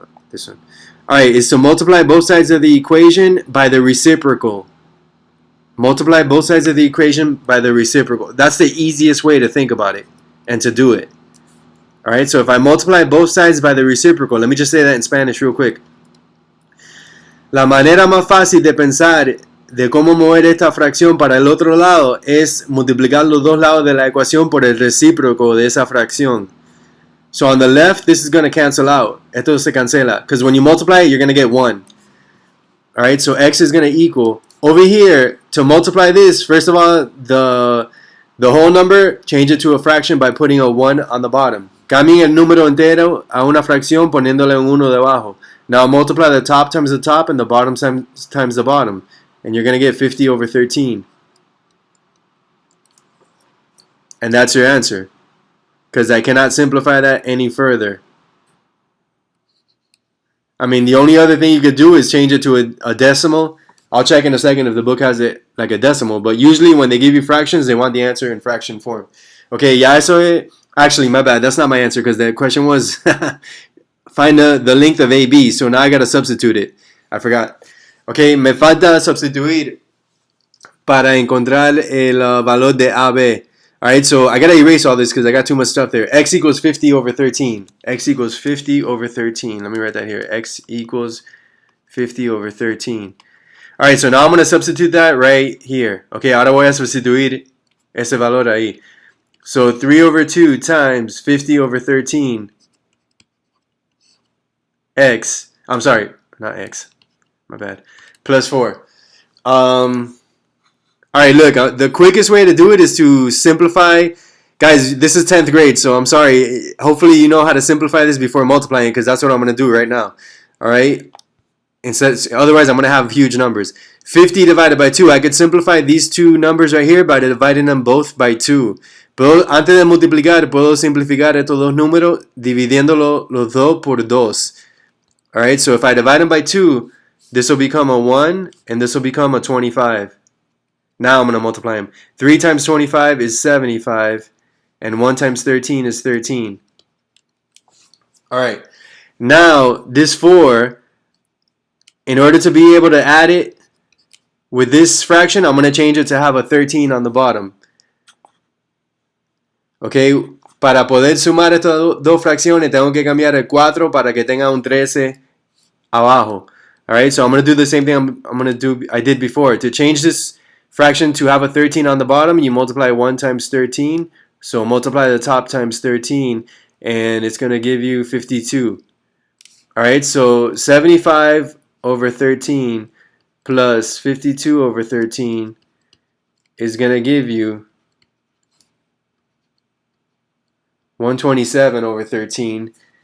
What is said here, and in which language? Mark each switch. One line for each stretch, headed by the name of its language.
English: This one. Alright, is to multiply both sides of the equation by the reciprocal. Multiply both sides of the equation by the reciprocal. That's the easiest way to think about it and to do it. Alright, so if I multiply both sides by the reciprocal, let me just say that in Spanish real quick.
Spanish: La manera más fácil de pensar de cómo mover esta fracción para el otro lado es multiplicar los dos lados de la ecuación por el recíproco de esa fracción.
English: So on the left, this is going to cancel out.
Spanish: Esto se cancela.
English: Because when you multiply it, you're going to get 1. All right, so x is going to equal over here to multiply this. First of all, the whole number, change it to a fraction by putting a 1 on the bottom. Cambien el número entero a una fracción poniéndole un 1 debajo. Now multiply the top times the top and the bottom times the bottom, and you're going to get 50 over 13. And that's your answer, because I cannot simplify that any further. I mean, the only other thing you could do is change it to a decimal. I'll check in a second if the book has it like a decimal, but usually when they give you fractions, they want the answer in fraction form. Okay,
Spanish: ya eso es...
English: Actually, my bad, that's not my answer, because the question was find the length of AB, so now I gotta substitute it. I forgot.
Spanish: Okay, me falta substituir para encontrar el valor de AB.
English: Alright, so I gotta erase all this because I got too much stuff there. X equals 50 over 13. X equals 50 over 13. Let me write that here. X equals 50 over 13. Alright, so now I'm gonna substitute that right here.
Spanish: Okay, ahora voy a sustituir ese valor ahí.
English: So 3 over 2 times 50 over 13. X. I'm sorry, not X. My bad. Plus 4. Alright, look, the quickest way to do it is to simplify. Guys, this is 10th grade, so I'm sorry. Hopefully you know how to simplify this before multiplying, because that's what I'm going to do right now. Alright? Otherwise, I'm going to have huge numbers. 50 divided by 2. I could simplify these two numbers right here by dividing them both by 2.
Spanish: Pero antes de multiplicar, puedo simplificar estos dos números dividiéndolo los dos por 2.
English: Alright, so if I divide them by 2, this will become a 1, and this will become a 25. Now I'm going to multiply them. 3 times 25 is 75. And 1 times 13 is 13. Alright. Now, this 4, in order to be able to add it with this fraction, I'm going to change it to have a 13 on the bottom. Okay.
Spanish: Para poder sumar estas dos fracciones, tengo que cambiar el 4 para que tenga un 13 abajo.
English: Alright, so I'm going to do the same thing I'm going to do I did before. To change this fraction to have a 13 on the bottom, you multiply 1 times 13. So multiply the top times 13, and it's going to give you 52. Alright, so 75 over 13 plus 52 over 13 is going to give you 127 over 13.